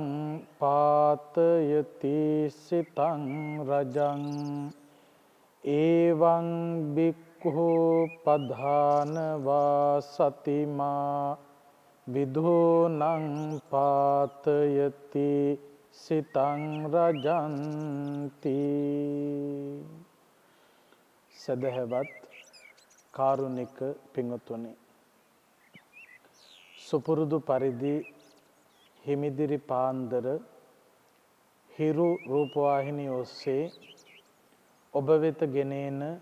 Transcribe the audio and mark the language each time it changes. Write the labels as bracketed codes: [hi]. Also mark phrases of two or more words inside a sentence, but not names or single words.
[pi] පාතයති සිතං රජං එවං බික්ඛු පධානවා සතිමා විධූනං පාතයති සිතං රජන්ති. [si] සදහවත් කාරුණික පින්වත්නි, සුපුරුදු පරිදි හිමිදිරි පාන්දර හිරු රූපවාහිනිය ඔස්සේ ඔබ වෙත ගෙනෙන